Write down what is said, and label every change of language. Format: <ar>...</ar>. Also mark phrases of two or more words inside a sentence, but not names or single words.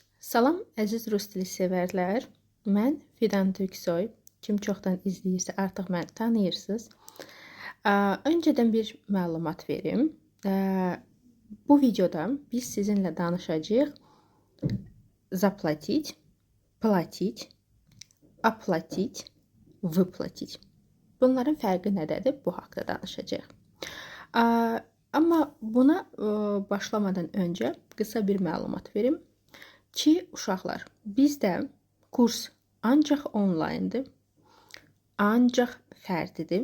<az>Salam, əziz rus dili sevərlər. Mən Fidan Türksoy. Kim çoxdan izləyirsə, artıq məni tanıyırsınız. Öncədən bir məlumat verim. Bu videoda biz sizinlə danışacağıq</az> <ru>заплатить, платить, оплатить, выплатить.</ru> <az>Bunların fərqi nədədir? Bu haqda danışacağıq. Amma buna başlamadan öncə qısa bir məlumat verim ki, uşaqlar, bizdə kurs ancaq onlayndır, ancaq fərdidir.</az>